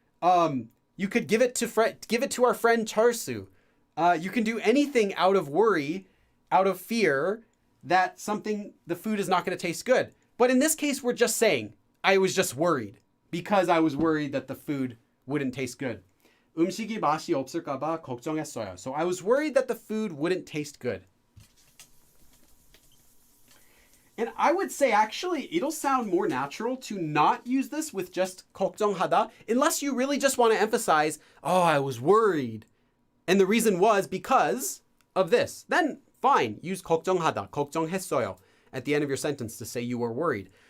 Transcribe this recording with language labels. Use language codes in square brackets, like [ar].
[en] You could give it to our friend Charsu. You can do anything out of worry, out of fear that the food is not going to taste good. But in this case, we're just saying, I was just worried because I was worried that the food wouldn't taste good. [ko] 음식이 맛이 없을까봐 걱정했어요. [en] So I was worried that the food wouldn't taste good. And I would say actually it'll sound more natural to not use this with just 걱정하다 unless you really just want to emphasize, oh, I was worried. And the reason was because of this. Then fine, use 걱정하다, 걱정했어요 at the end of your sentence to say you were worried.